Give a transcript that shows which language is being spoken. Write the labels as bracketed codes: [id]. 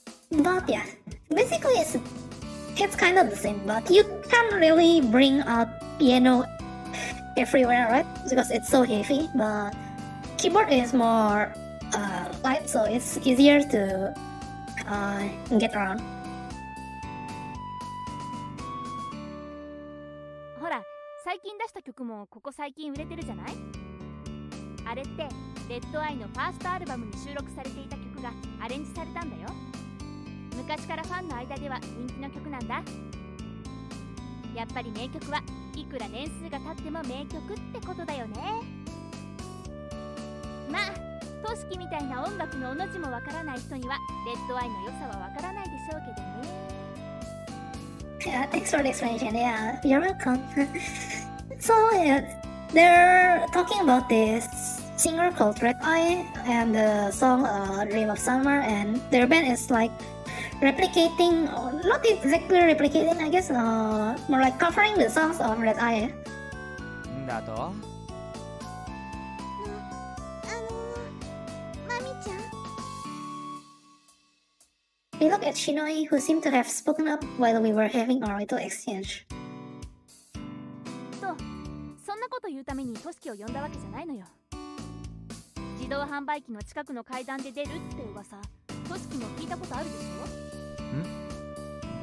[en] But yeah, basically it's kind of the same, but you can't really bring out piano everywhere, right? Because it's so heavy, but keyboard is more light, so it's easier to get around. [ja] ほら、最近出した曲もここ最近売れてるじゃない？あれってレッドアイのファーストアルバムに収録されていた曲がアレンジされたんだよ。昔からファンの間では人気の曲なんだ。やっぱり名曲はいくら年数が経っても名曲ってことだよね。まあトシキみたいな音楽のおの字もわからない人にはレッドアイの良さはわからないでしょうけどね。 [en] Yeah, thanks for the explanation. Yeah, you're welcome. So yeah, they're talking about this singer called Red Eye and the song Dream of Summer, and their band is like replicating, not exactly replicating, I guess, more like covering the songs of Red Eye. [ja] だとマミちゃん [en] We look at Shinoi, who seemed to have spoken up while we were having our little exchange. [ja] と、そんなこと言うためにトシキを呼んだわけじゃないのよ。自動販売機の近くの階段で出るって噂、トシキも聞いたことあるでしょ？